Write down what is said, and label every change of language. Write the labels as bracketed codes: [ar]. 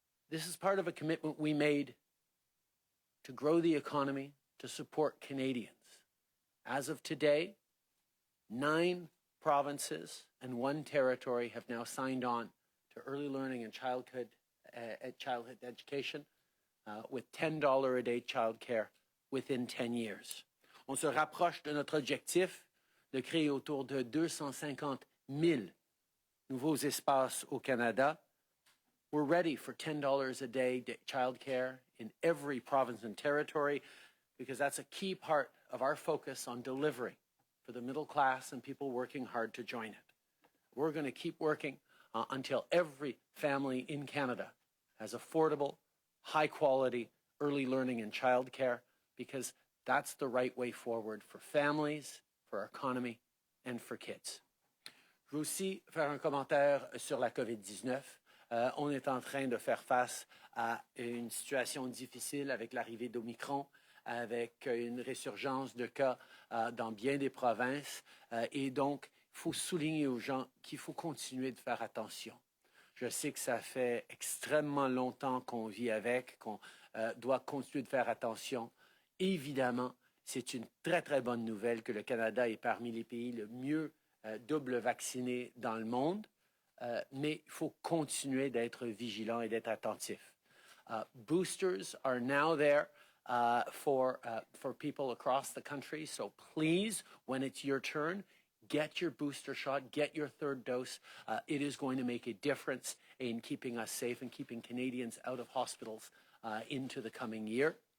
[en] This is part of a commitment we made to grow the economy, to support Canadians. As of today, 9 provinces and 1 territory have now signed on to early learning and childhood education with $10 a day childcare within 10 years. [fr] On se rapproche de notre objectif de créer autour de 250 000 nouveaux espaces au Canada. [en] We're ready for $10 a day childcare in every province and territory, because that's a key part of our focus on delivering for the middle class and people working hard to join it. We're going to keep working until every family in Canada has affordable, high-quality early learning and childcare, because that's the right way forward for families, for our economy, and for kids. [fr] Je veux aussi faire un commentaire sur la COVID-19. On est en train de faire face à une situation difficile avec l'arrivée d'Omicron, avec une résurgence de cas dans bien des provinces. Et donc, il faut souligner aux gens qu'il faut continuer de faire attention. Je sais que ça fait extrêmement longtemps qu'on vit avec, qu'on doit continuer de faire attention. Évidemment, c'est une très, très bonne nouvelle que le Canada est parmi les pays le mieux double vaccinés dans le monde. Mais il faut continuer d'être vigilant et d'être attentif. [en] Boosters are now there for people across the country. So please, when it's your turn, get your booster shot, get your third dose. It is going to make a difference in keeping us safe and keeping Canadians out of hospitals into the coming year.